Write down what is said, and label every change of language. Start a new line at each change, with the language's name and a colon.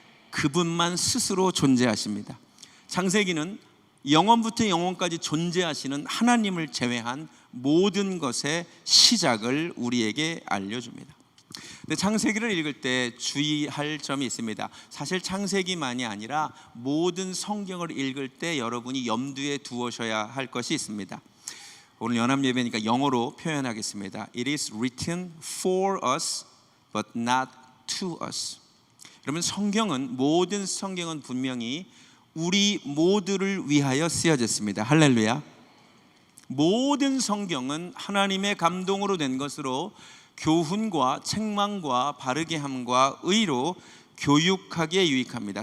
Korean: 그분만 스스로 존재하십니다. 창세기는 영원부터 영원까지 존재하시는 하나님을 제외한 모든 것의 시작을 우리에게 알려줍니다. 근데 창세기를 읽을 때 주의할 점이 있습니다. 사실 창세기만이 아니라 모든 성경을 읽을 때 여러분이 염두에 두셔야 할 것이 있습니다. 오늘 연합예배니까 영어로 표현하겠습니다.
English: It is written for us but not to us.
Korean: 여러분, 모든 성경은 분명히 우리 모두를 위하여 쓰여졌습니다. 할렐루야. 모든 성경은 하나님의 감동으로 된 것으로 교훈과 책망과 바르게 함과 의로 교육하기에 유익합니다.